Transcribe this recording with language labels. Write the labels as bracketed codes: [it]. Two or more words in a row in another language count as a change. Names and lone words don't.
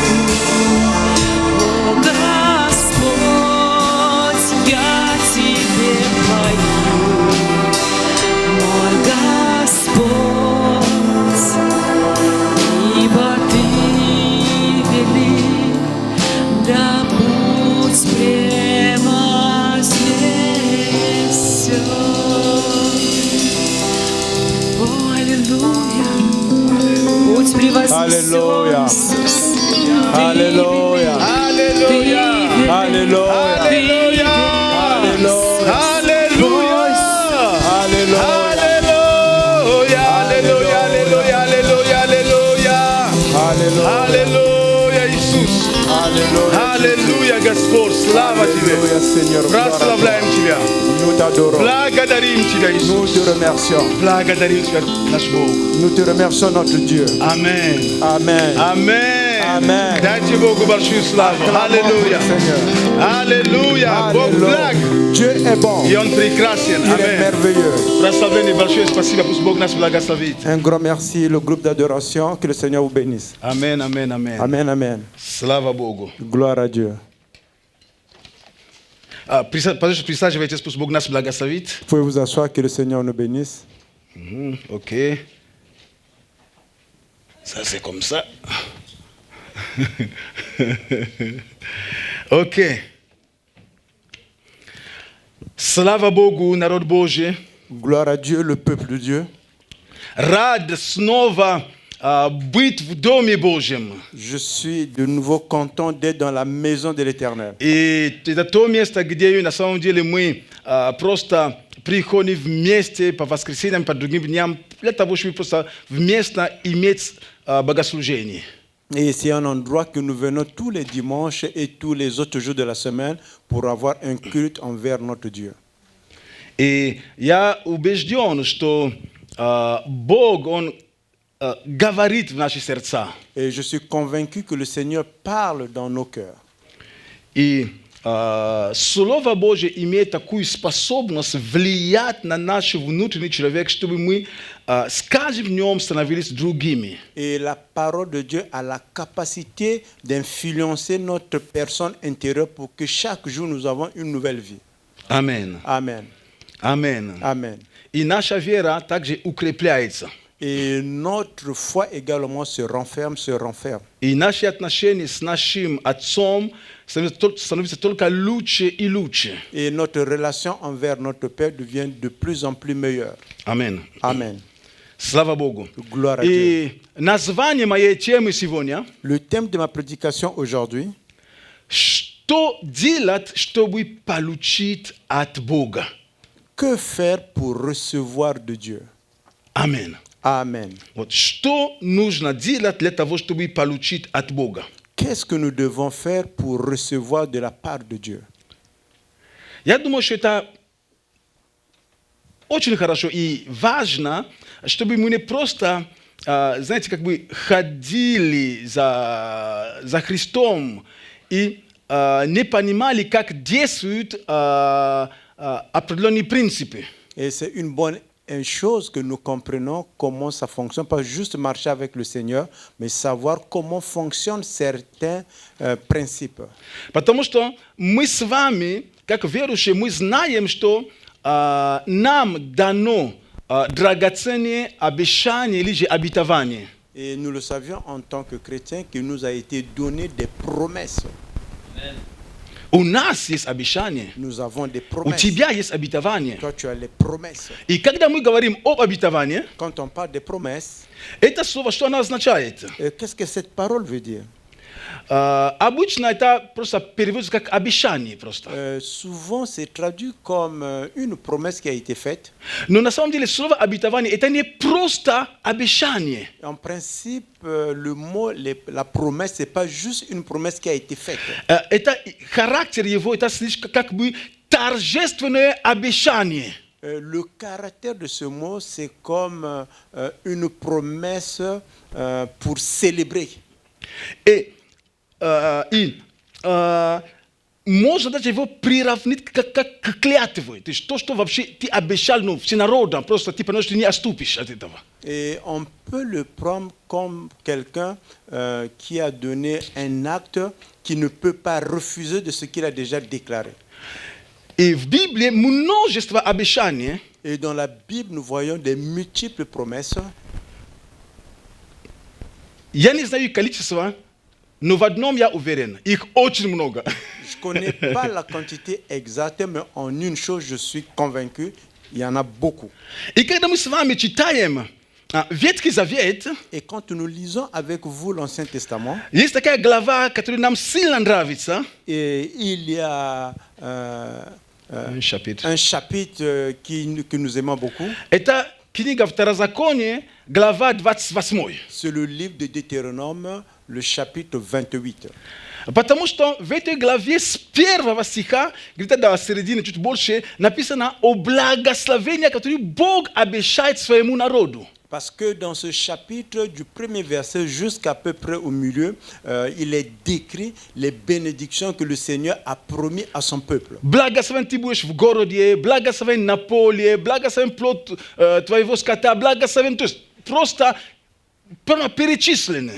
[ru] О Господь, я Тебе пою, мой Господь, ибо Ты велик, да будь превознесен. О, аллилуйя, будь превознесен, Аллилуйя. Иисус. Alléluia. Alléluia. Alléluia. Alléluia. Alléluia. Alléluia. Alléluia. Alléluia. Alléluia. Alléluia. Alléluia. Alléluia. Alléluia, Иисус. Alléluia. Аллилуйя, Господь, слава Тебе. [fr] Alléluia, Seigneur. Gloire à toi. [ru] Прославляем Тебя. [fr] Nous t'adorons. [ru] Благодарим Тебя, [fr] Nous Иисус. te remercions. [ru] Благодарим Тебя, наш Бог. [fr] Nous te remercions, notre Dieu. Amen. Amen. Amen. Amen. [ru] Дайте Богу большую славу. Аллилуйя. [fr] Seigneur. [ru] Аллилуйя. Бог благ. [fr] Dieu est bon. [ru] И Он прекрасен. [fr] Il est Amen. merveilleux. [ru] Прославление большое спасибо. Пусть Бог нас благословит. [fr] Un grand merci, le groupe d'adoration. Que le Seigneur vous bénisse. Amen, amen, amen. Amen, amen. [ru] Слава Богу. [fr] Gloire à Dieu. [ru] Пожалуйста, присаживайтесь, пусть Бог нас благословит. [fr] Vous pouvez vous asseoir, que le Seigneur nous bénisse. Ok. Ça, c'est comme ça. Ok. [ru] Слава Богу, народ Божий. [fr] Gloire à Dieu, le peuple de Dieu. [ru] Рад снова быть в Доме Божьем. [fr] Je suis de nouveau content d'être dans la maison de l'Éternel. [ru] И это то место, где на самом деле мы просто приходим вместе по воскресеньям, по другим дням, для того, чтобы просто вместе иметь богослужение. [fr] Et c'est un endroit que nous venons tous les dimanches et tous les autres jours de la semaine pour avoir un culte envers notre Dieu. [ru] И я убежден, что Бог, Он говорит в наши сердца. [fr] Et je suis convaincu que le Seigneur parle dans nos cœurs. [ru] И Слово Божье имеет такую способность влиять на наш внутренний человек, чтобы мы с каждым днем становились другими. [fr] Et la parole de Dieu a la capacité d'influencer notre personne intérieure pour que chaque jour nous avons une nouvelle vie. Amen. Amen. Amen. Amen. [ru] И наша вера также укрепляется. [fr] Et notre foi également se renferme. [ru] И наши отношения с нашим Отцом становятся только лучше и лучше. [fr] Et notre relation envers notre Père devient de plus en plus meilleure. Amen. Amen. [ru] Слава Богу. [fr] Gloire à Dieu. [ru] И название моей темы сегодня [fr] Le thème de ma prédication aujourd'hui, [ru] «Что делать, чтобы получить от Бога?» [fr] Que faire pour recevoir de Dieu? Amen. Amen. [ru] Вот что нужно делать для того, чтобы получить от Бога? [fr] Qu'est-ce que nous devons faire pour recevoir de la part de Dieu? [ru] Я думаю, что это очень хорошо и важно, чтобы мы не просто, знаете, как бы ходили за Христом и не понимали, как действуют определенные принципы. [fr] Et c'est une bonne chose que nous comprenons comment ça fonctionne, pas juste marcher avec le Seigneur, mais savoir comment fonctionnent certains principes. [ru] Потому что мы с вами, как верующие, мы знаем, что нам дано драгоценные обещания или же обетования. [fr] Et nous le savions en tant que chrétiens qu'il nous a été donné des promesses. [ru] У нас есть обещания. [fr] Nous avons des [ru] У [fr] promesses. [ru] тебя есть обетование. [fr] Toi, tu as les promesses. [ru] И когда мы говорим об обетовании, [fr] Quand on parle des promesses, [ru] это слово, что оно означает? [fr] qu'est-ce que cette parole veut dire? [ru] Обычно это просто переводится как обещание просто. [fr] Souvent, c'est traduit comme une promesse qui a été faite. [ru] Но на самом деле слово обетование это не просто обещание. [fr] En principe, le mot, la promesse, c'est pas juste une promesse qui a été faite. [ru] Это характер его, это слишком как бы торжественное обещание. [fr] Le caractère de ce mot, c'est comme une promesse pour célébrer. [ru] И можно даже его приравнять к клятве. То есть то, что вообще ты обещал всенародно, просто ты понимаешь, что не отступишь от этого. [fr] Et on peut le prendre comme quelqu'un qui a donné un acte qui ne peut pas refuser de ce qu'il a déjà déclaré. [ru] И в Библии множество обещаний. [fr] Et dans la Bible, nous voyons des multiples promesses. [ru] Я не знаю количество, но в одном я уверен. Их очень много. [fr] Je ne connais pas la quantité exacte, mais en une chose, je suis convaincu, il y en a beaucoup. [ru] И когда мы с вами читаем Ветхий Завет, [fr] Et quand nous lisons avec vous l'Ancien Testament, [ru] есть такая глава, которая нам сильно нравится. [fr] et il y a un chapitre que nous aimons beaucoup. [ru] Это книга Второзакония, глава 28. [fr] C'est le livre de Deutéronome, le chapitre 28. [ru] Потому что в этой главе с первого стиха, где-то до середины, чуть больше, написано о благословении, которое Бог обещает своему народу. [fr] Parce que dans ce chapitre, du premier verset jusqu'à peu près au milieu, il est décrit les bénédictions que le Seigneur a promis à son peuple. [ru] Благословен ты будешь в городе, благословен на поле, благословен плод твоего скота, благословен, то есть просто перечислены.